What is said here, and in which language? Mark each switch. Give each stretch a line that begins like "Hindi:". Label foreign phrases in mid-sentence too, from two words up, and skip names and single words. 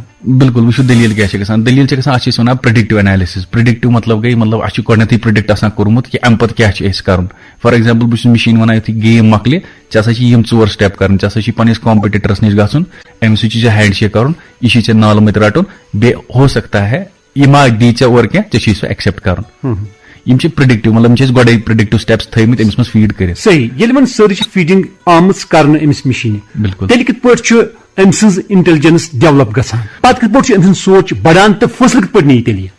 Kashmiri: بالکل وٕچھو دلیل کیٛاہ چھِ گژھان دلیل چھِ گژھان اتھ چھِ أسۍ ونان
English: predictive analysis
Kashmiri: پرڈکٹیو مطلب گٔے مطلب اسہِ چھُ گۄڈنیتھٕے پرڈکٹ آسان کوٚرمُت کہِ امہِ پتہٕ کیٛاہ چھُ اسہِ کرُن
English: for example
Kashmiri: بہٕ چھُس مشیٖن ونان یُتھُے گیم مۄکلہِ ژےٚ ہسا چھِ یِم 4 سٹیپ کرٕنۍ ژےٚ ہسا چھِ پننس کامپِٹیٹرس نِش گژھُن أمِس سۭتۍ چھُ ژےٚ
English: hand shake
Kashmiri: کرُن یہِ چھُے ژےٚ نالہٕ مٔتۍ رٹُن بیٚیہِ
Urdu: ہو سکتا ہے
Kashmiri: یہِ ما دی ژےٚ اورٕ کینٛہہ ژےٚ چھُے سُہ ایکسیپٹ کرُن یم چھِ پرڈکٹیو مطلب یم چھِ أسۍ گۄڈے
English: predictive steps
Kashmiri: تھٲومٕتۍ أمِس منٛز فیٖڈ کٔرِتھ. صحیح ییٚلہِ وۄنۍ سٲرٕے چھِ فیٖڈنگ آمٕژ کرنہٕ أمِس مشیٖنہِ بالکل تیٚلہِ کِتھ پٲٹھۍ چھُ ام سز انٹیلیجنس ڈیولپ گژھان پتہ کتھ پٲٹھۍ چھُ أمۍ سٕنٛز سونچ بڑان تہٕ فٲصلہٕ کتھ پٲٹھۍ نِیہِ تیٚلہِ یہِ